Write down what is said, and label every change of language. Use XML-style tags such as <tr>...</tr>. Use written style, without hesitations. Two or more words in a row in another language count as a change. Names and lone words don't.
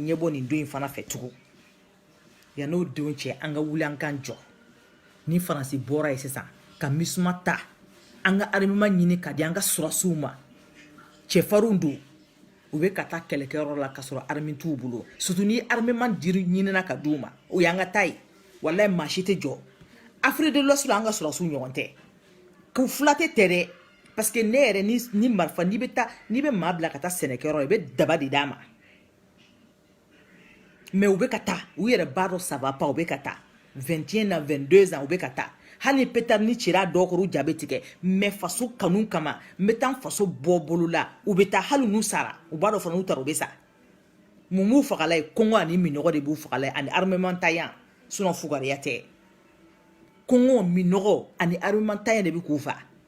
<bm>ɲɛbɔ nin don in fana fɛ tugun yan'o don cɛ an ka wuli an k'an jɔ ni faransi bɔra yen sisan ka MISMA ta an ka armement ɲini ka di an ka surasiw ma cɛfarinw don u bɛ ka taa kɛlɛkɛyɔrɔ la ka sɔrɔ arme t'u bolo surtout ni armement diri ɲinina ka d'u ma o y'an ka taa ye wallahi maa si tɛ jɔ Afrique de l'Ouest la an ka surasiw ɲɔgɔn tɛ k'u fila tɛ dɛ parce que ne yɛrɛ ni marifa n'i bɛ maa bila ka taa sɛnɛkɛyɔrɔ i bɛ daba de d'a ma mais u bɛ ka taa u yɛrɛ b'a dɔn</bm> <fr>ça va pas</fr> <bm>u bɛ ka taa 21 ans 22 ans u bɛ ka taa hali peut-être ni cira dɔw kɔrɔ u ja bɛ tigɛ mais faso kanu kama n bɛ taa faso bɔ bolo la u bɛ taa hali n'u sara u b'a dɔn fana n'u taara u bɛ sa mun b'u fagala ye kɔngɔ ani minɔgɔ de b'u fagala ye ani armement tayan sinon fugariya tɛ kɔngɔ minɔgɔ ani armement tayan de bɛ k'u fa</bm>